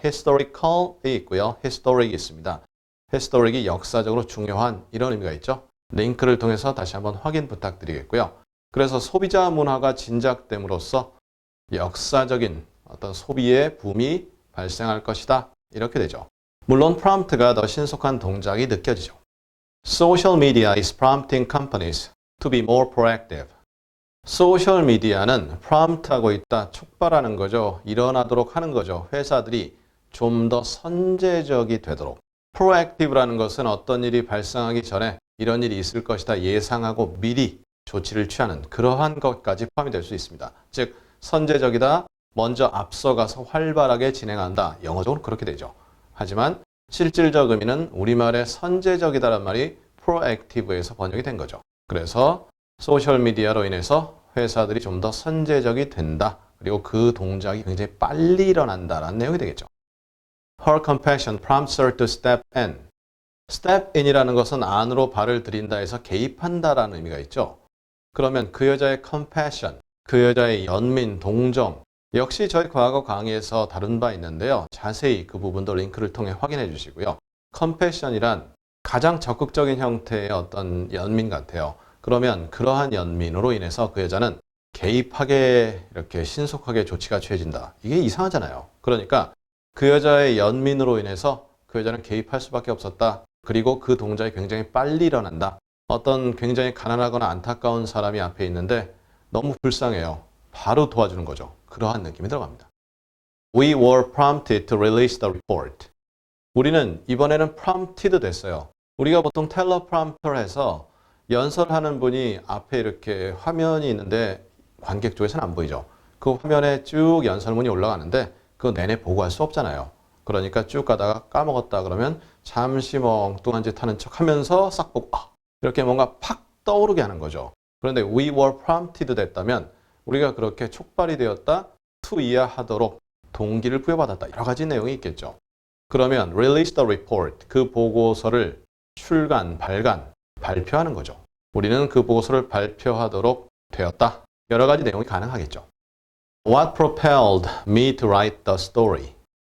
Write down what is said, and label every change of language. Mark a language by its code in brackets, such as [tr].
[ko] historical이 있고요. historic이 있습니다. historic이 역사적으로 중요한 이런 의미가 있죠. 링크를 통해서 다시 한번 확인 부탁드리겠고요. 그래서 소비자 문화가 진작됨으로써 역사적인 어떤 소비의 붐이 발생할 것이다. 이렇게 되죠. 물론 prompt가 더 신속한 동작이 느껴지죠. [en] Social media is prompting companies to be more proactive. [ko] 소셜미디어는 prompt하고 있다, 촉발하는 거죠. 일어나도록 하는 거죠. 회사들이 좀 더 선제적이 되도록. proactive라는 것은 어떤 일이 발생하기 전에 이런 일이 있을 것이다 예상하고 미리 조치를 취하는 그러한 것까지 포함이 될 수 있습니다. 즉 선제적이다, 먼저 앞서가서 활발하게 진행한다. 영어적으로 그렇게 되죠. 하지만 실질적 의미는 우리말의 선제적이다라는 말이 proactive에서 번역이 된 거죠. 그래서 소셜미디어로 인해서 회사들이 좀 더 선제적이 된다. 그리고 그 동작이 굉장히 빨리 일어난다라는 내용이 되겠죠. [en] Her compassion prompts her to step in. [ko] step in이라는 것은 안으로 발을 들인다 해서 개입한다라는 의미가 있죠. 그러면 그 여자의 compassion, 그 여자의 연민, 동정, 역시 저희 과거 강의에서 다룬 바 있는데요. 자세히 그 부분도 링크를 통해 확인해 주시고요. compassion이란 가장 적극적인 형태의 어떤 연민 같아요. 그러면 그러한 연민으로 인해서 그 여자는 개입하게 이렇게 신속하게 조치가 취해진다. 이게 이상하잖아요. 그러니까 그 여자의 연민으로 인해서 그 여자는 개입할 수밖에 없었다. 그리고 그 동작이 굉장히 빨리 일어난다. 어떤 굉장히 가난하거나 안타까운 사람이 앞에 있는데 너무 불쌍해요. 바로 도와주는 거죠. 그러한 느낌이 들어갑니다. [en] We were prompted to release the report. [ko] 우리는 이번에는 prompted 됐어요. 우리가 보통 텔레프롬프터를 해서 연설하는 분이 앞에 이렇게 화면이 있는데 관객 쪽에서는 안 보이죠. 그 화면에 쭉 연설문이 올라가는데 그거 내내 보고 할 수 없잖아요. 그러니까 쭉 가다가 까먹었다 그러면 잠시 엉뚱한 짓 하는 척 하면서 싹 보고 이렇게 뭔가 팍 떠오르게 하는 거죠. 그런데 [en] we were prompted [ko] 됐다면 우리가 그렇게 촉발이 되었다, to 이해하도록 동기를 부여받았다. 여러 가지 내용이 있겠죠. 그러면 release the report, 그 보고서를 출간, 발표하는 거죠. 우리는 그 보고서를 발표하도록 되었다. 여러 가지 내용이 가능하겠죠. [en] What propelled me to write the story?